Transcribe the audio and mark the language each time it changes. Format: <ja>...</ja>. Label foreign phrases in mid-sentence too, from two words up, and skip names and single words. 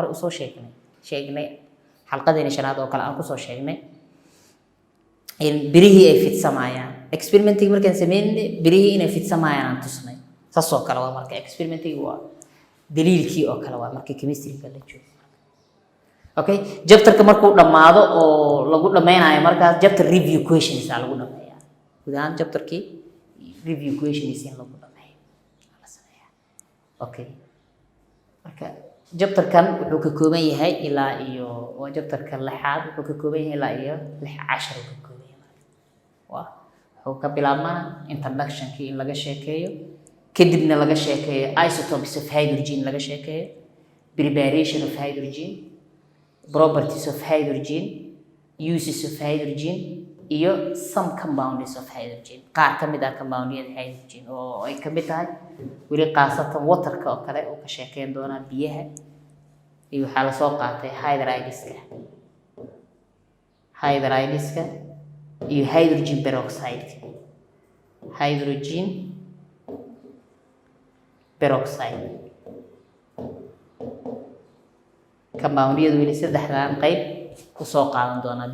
<so>u soo sheegnay xalqadeena shanaad oo kale aan ku soo sheegnay in birihii ay fidsamayaan experiment-ga markaan sameeynay birihii inay fidsamayaan aan tusnay saas oo kale waa marka experiment-ga waa daliilkii oo kale waa marka chemistry-ga la joogo okay chapter-ka markuu dhamaado oo lagu dhameynayo markaas</so> <en>chapter review questions</en> <so>lagu dhameeyaa gudahan chapter-kii</so> <en>review questions</en> <so>in lagu dhameeyo okay marka chapter-kan wuxuu ka kooban yahay ilaa iyo waa chapter-ka 6aad wuxuu ka kooban yahay ilaa iyo 6 cashar uu ka kooban yahay wuxuu ka bilaabmaa introduction-kii in laga sheekeeyo kadibna laga sheekeeyo isotopes</so> <en>of hydrogen</en> <so>laga sheekeeyo</so> <en>preparation of hydrogen properties of hydrogen uses of hydrogen</en> <so>iyo</so> <en>some compounds of hydrogen</en> <so>qaar kamid ah</so> <en>compounds hydrogen</en> <so>oo ay kamid tahay wali qaasatan water-ka oo kale oo ka sheekeen doona biyaha iyo waxa la soo qaatay hydrides-ka hydrideska iyo</so> <en>hydrogen peroxide. Hydrogen peroxide compound-yadu</en> <so>weli saddexdan qayb ku soo qaadan doonaa.</so>